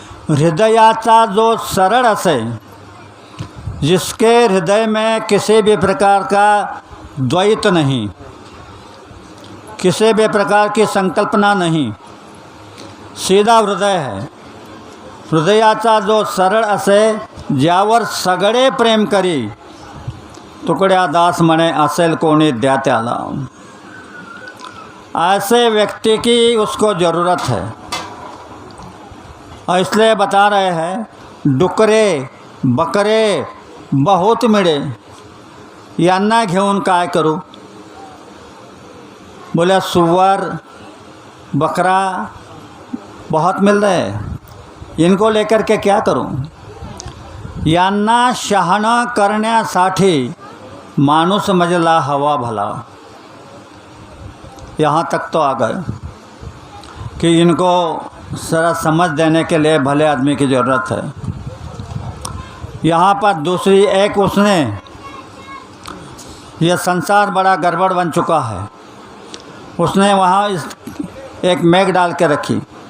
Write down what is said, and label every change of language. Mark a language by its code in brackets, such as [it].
[mr] हृदयाचा जो सरल असे, [hi] जिसके हृदय में किसी भी प्रकार का द्वैत नहीं, किसी भी प्रकार की संकल्पना नहीं, सीधा हृदय है। [mr] हृदयाचा जो सरळ असे, ज्यावर सगळे प्रेम करी, तुकड्या दास म्हणे असेल कोणी द्या त्याला। [hi] ऐसे व्यक्ति की उसको ज़रूरत है। और इसलिए बता रहे हैं, [mr] डुकरे बकरे बहुत मिळे, यांना घेऊन काय करूं? [hi] बोले, सुअर बकरा बहुत मिल रहे हैं, इनको लेकर के क्या करूं? [mr] यांना शहाणा करण्यासाठी माणूस मजला हवा भला। [hi] यहाँ तक तो आ गए कि इनको जरा समझ देने के लिए भले आदमी की ज़रूरत है। यहाँ पर दूसरी एक, उसने यह संसार बड़ा गड़बड़ बन चुका है, उसने वहाँ एक मेघ डाल के रखी।